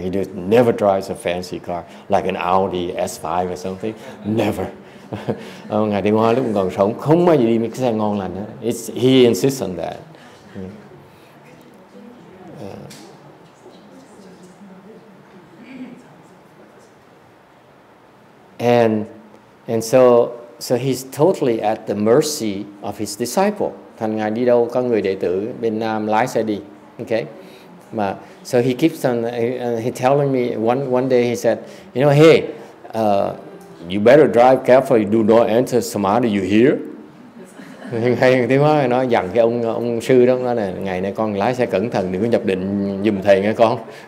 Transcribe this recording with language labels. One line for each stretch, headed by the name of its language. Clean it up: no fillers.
English: He never drives a fancy car like an Audi S5 or something. Never.
Vietnamese: Ngài Tiêu Hoa lúc còn sống không bao giờ đi mấy cái xe ngon lành hết.
English: He insists on that. And so he's totally at the mercy of his disciple.
Vietnamese: Thành ngài đi đâu có người đệ tử bên Nam lái xe đi.
English: Okay. So he keeps on he telling me one day he said, you know, hey, you better drive careful, you do not enter samadhi, you hear?
Vietnamese: Hay tiếng nói nó dặn cái ông sư đó, nói là ngày nay con lái xe cẩn thận, đừng có nhập định giùm thầy nghe con.